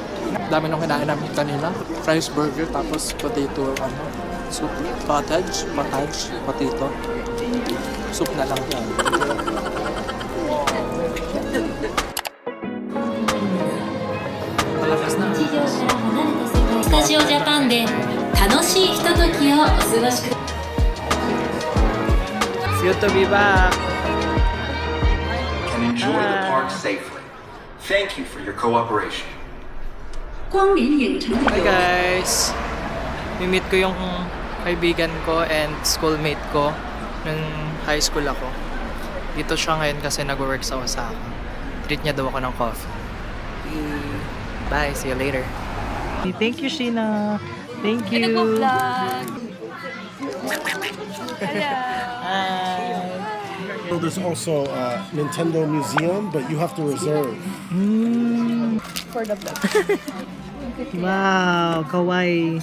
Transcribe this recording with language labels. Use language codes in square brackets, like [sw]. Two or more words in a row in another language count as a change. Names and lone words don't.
[tl] Dami nung kinain namin kanina. [en] Fries burger, [tl] tapos potato, soup. Potage, potato. Soup na lang yan. Malakas na. [ja] 日常から離れた世界スタジオジャパンで楽しいひとときをお過ごしください [en] It's good to be back. can enjoy the park safely. Thank you for your cooperation. [zh] 光临影城的 [en] Hi [zh] 游客。 [en] guys! [tl] Mi-meet ko yung kaibigan ko and schoolmate ko nung [en] high school [tl] ako. Dito siya ngayon kasi nag-work sa Osaka. Treat niya daw ako ng coffee. [en] Bye! See you later! Thank you, Sheena! Thank you! Hi! So there's also a Nintendo Museum, but you have to reserve. Wow! Kawaii!